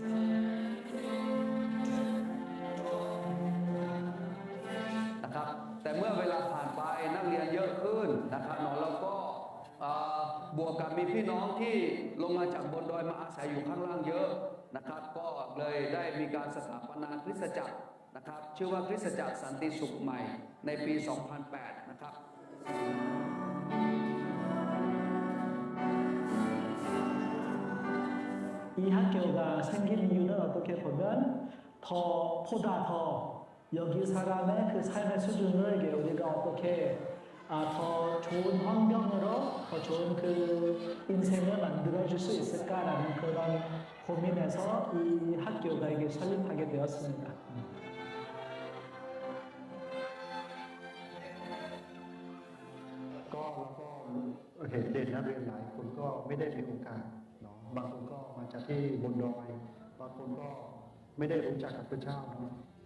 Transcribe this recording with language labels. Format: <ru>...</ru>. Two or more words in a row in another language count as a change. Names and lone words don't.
<th>นะครับแต่เมื่อเวลาผ่านไปนักเรียนเยอะขึ้นนะครับเนาะแล้วก็บวกกับมีพี่น้องที่ลงมาจากบนดอยมาอาศัยอยู่ข้างล่างเยอะนะครับก็เลยได้มีการสถาปนาคริสตจักรนะครับชื่อว่าคริสตจักรสันติสุขใหม่ในปี 2008 นะครับ</th> <ko>이 학교가 생긴 이유는 어떻게 보면 보다 더 여기 사람의 그 삶의 수준을 우리가 어떻게 더 좋은 환경으로 더 좋은 그 인생을 만들어줄 수 있을까라는 그런 고민에서 이 학교가 이게 설립하게 되었습니다.</ko> <th>ก็เห็นเด็กนักเรียนหลายคนก็ไม่ได้มีโอกาสเนาะบางคนก็มาจากที่บนดอยบางคนก็ไม่ได้รู้จักกับพระเจ้าเนาะ</th>